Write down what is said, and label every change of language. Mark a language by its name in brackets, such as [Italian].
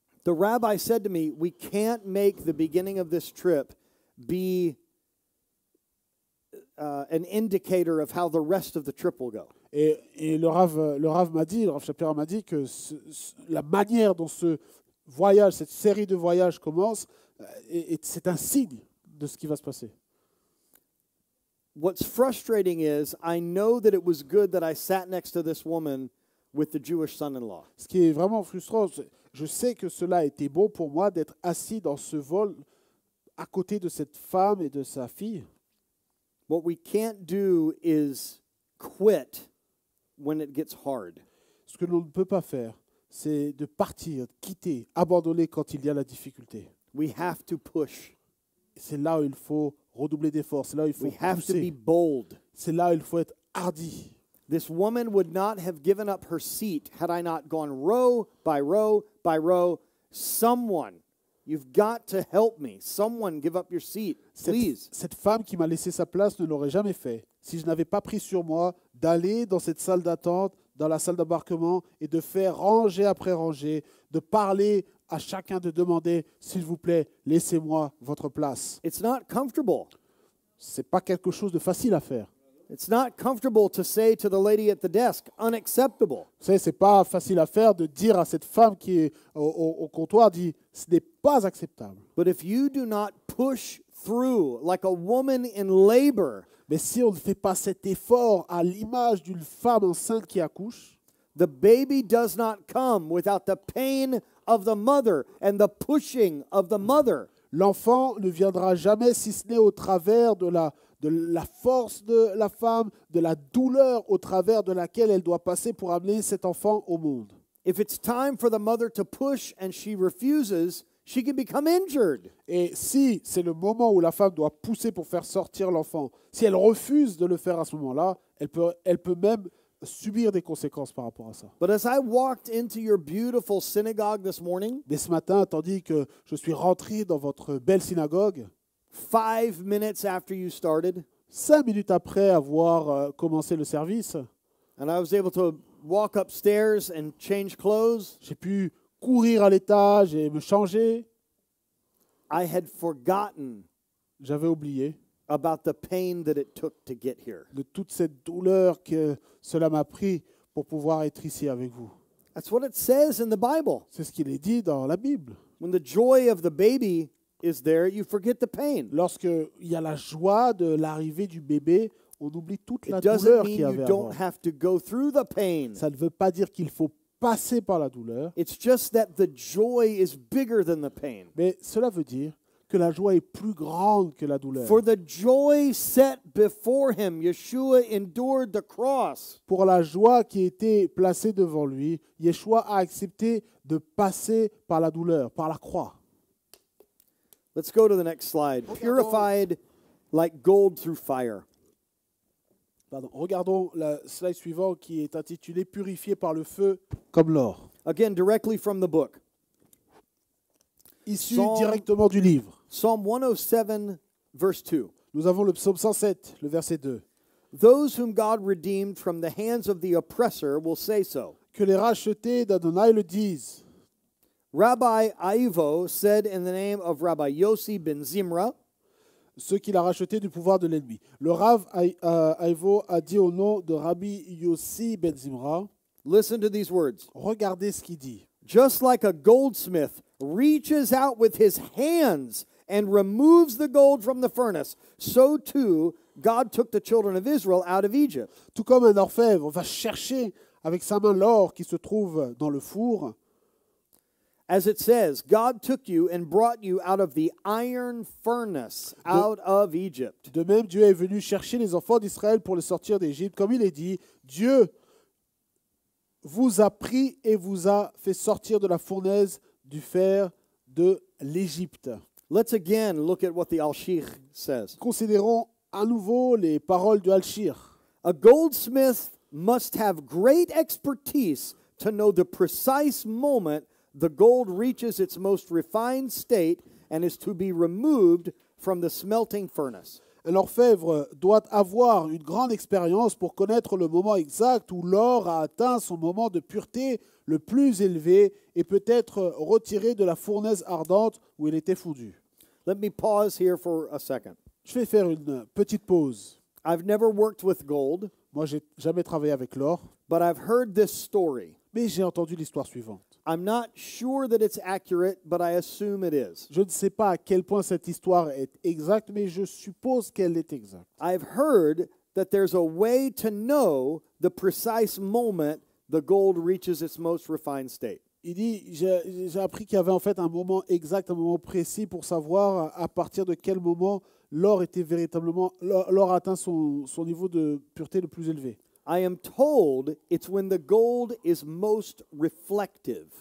[English] The rabbi said to me, "We can't make the beginning of this trip be an indicator of how the rest of the trip will go." [French] Et le Rav m'a dit, le Rav Shapira m'a dit que la manière dont ce voyage, cette série de voyages commence, c'est un signe de ce qui va se passer. [English] What's frustrating is I know that it was good that I sat next to this woman with the Jewish son-in-law. [French] Ce qui est vraiment frustrant, je sais que cela a été bon pour moi d'être assis dans ce vol à côté de cette femme et de sa fille. [English] What we can't do is quit when it gets hard. [French] Ce que l'on ne peut pas faire, c'est de partir, de quitter, abandonner quand il y a la difficulté. [English] We have to push. [French] C'est là où il faut redoubler d'efforts, c'est là où il faut [English] We have to be [French] pousser, [English] bold. [French] c'est là où il faut être hardi. [English] This woman would not have given up her seat had I not gone row by row by row. Someone, you've got to help me. Someone give up your seat, please. [French] Cette femme qui m'a laissé sa place ne l'aurait jamais fait si je n'avais pas pris sur moi d'aller dans cette salle d'attente, dans la salle d'embarquement et de faire rangée après rangée, de parler à chacun, de demander, s'il vous plaît, laissez-moi votre place. [English] It's not comfortable. [French] C'est pas quelque chose de facile à faire. [English] It's not comfortable to say to the lady at the desk, unacceptable. [French] Vous savez, c'est pas facile à faire de dire à cette femme qui est au comptoir, dit, ce n'est pas acceptable. [English] But if you do not push through like a woman in labor, [French] Mais si on ne fait pas cet effort à l'image d'une femme enceinte qui accouche, [English] The baby does not come without the pain of the mother and the pushing of the mother. [French] L'enfant ne viendra jamais si ce n'est au travers de la force de la femme, de la douleur au travers de laquelle elle doit passer pour amener cet enfant au monde. [English] If it's time for the mother to push and she refuses, she can become injured. [French] Et si c'est le moment où la femme doit pousser pour faire sortir l'enfant, si elle refuse de le faire à ce moment-là, elle peut même subir des conséquences par rapport à ça. [English] But as I walked into your beautiful synagogue this morning, [French] Mais ce matin, tandis que je suis rentré dans votre belle synagogue, [English] 5 minutes after you started, [French] 5 minutes après avoir commencé le service, [English] and I was able to walk upstairs and change clothes, [French] j'ai pu courir à l'étage et me changer. [English] I had forgotten [French] J'avais oublié [English] about the pain that it took to get here. [French] de toute cette douleur que cela m'a pris pour pouvoir être ici avec vous. [English] That's what it says in the Bible. [French] C'est ce qu'il est dit dans la Bible. [English] When the joy of the baby is there, you forget the pain. [French] Lorsqu'il y a la joie de l'arrivée du bébé, on oublie toute la [English] It doesn't [French] douleur [English] mean [French] qu'il y avait [English] you [French] avant. [English] don't have to go through the pain. [French] Ça ne veut pas dire qu'il faut passer par la douleur, [English] It's just that the joy is bigger than the pain. [French] mais cela veut dire que la joie est plus grande que la douleur. [English] For the joy set before him, Yeshua endured the cross. [French] Pour la joie qui était placée devant lui, Yeshua a accepté de passer par la douleur, par la croix. [English] Let's go to the next slide. Purified like gold through fire. [French] Regardons la slide suivante qui est intitulée « Purifié par le feu comme l'or [English] Again, directly from the book. ». [French] Issu [English] Psalm- [French] directement du livre. [English] Psalm 107, verse 2. [French] Nous avons le psaume 107, le verset 2. [English] Those whom God redeemed from the hands of the oppressor will say so. [French] Que les rachetés d'Adonai le disent. [English] Rabbi Aivo said in the name of Rabbi Yossi ben Zimra, [French] Ceux qu'il a rachetés du pouvoir de l'ennemi. Le Rav Aivo a dit au nom de Rabbi Yossi ben Zimra, [English] listen to these words. [French] regardez ce qu'il dit. [English] Just like a goldsmith reaches out with his hands and removes the gold from the furnace, so too God took the children of Israel out of Egypt. [French] Tout comme un orfèvre va chercher avec sa main l'or qui se trouve dans le four, [English] As it says, God took you and brought you out of the iron furnace, out of Egypt. [French] de même Dieu est venu chercher les enfants d'Israël pour les sortir d'Égypte. Comme il est dit, Dieu vous a pris et vous a fait sortir de la fournaise du fer de l'Égypte. [English] Let's again look at what the Al-Sheikh says. [French] Considérons à nouveau les paroles de Al-Shir. [English] A goldsmith must have great expertise to know the precise moment the gold reaches its most refined state and is to be removed from the smelting furnace. [French] Un orfèvre doit avoir une grande expérience pour connaître le moment exact où l'or a atteint son moment de pureté le plus élevé et peut être retiré de la fournaise ardente où il était fondu. [English] Let me pause here for a second. [French] Je vais faire une petite pause. [English] I've never worked with gold, [French] Moi, j'ai jamais travaillé avec l'or, [English] but I've heard this story. [French] mais j'ai entendu l'histoire suivante. [English] I'm not sure that it's accurate, but I assume it is. [French] Je ne sais pas à quel point cette histoire est exacte, mais je suppose qu'elle est exacte. [English] I've heard that there's a way to know the precise moment the gold reaches its most refined state. [French] Il dit, j'ai appris qu'il y avait en fait un moment exact, un moment précis pour savoir à partir de quel moment l'or était véritablement, l'or a atteint son niveau de pureté le plus élevé. [English] I am told it's when the gold is most reflective.